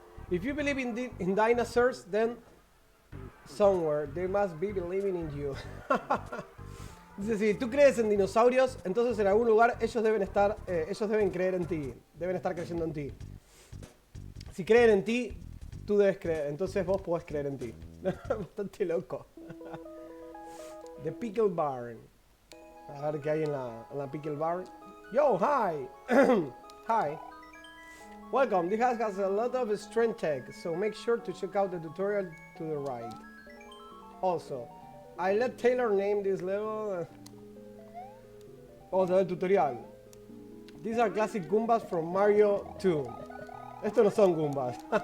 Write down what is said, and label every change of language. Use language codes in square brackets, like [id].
[en] If you believe in dinosaurs, then somewhere they must be believing in you. [es] Dice, si tú crees en dinosaurios, entonces en algún lugar ellos deben creer en ti. Deben estar creyendo en ti. Si creen en ti, tú debes creer. Entonces vos podés creer en ti. Bastante loco. The Pickle Barn. A ver qué hay en la Pickle Barn. [en] Yo, hi. Hi. Welcome. This house has a lot of strength tech, so make sure to check out the tutorial to the right. Also, I let Taylor name this level. [es] Vamos a ver el tutorial. [en] These are classic Goombas from Mario 2. [es] Estos no son Goombas.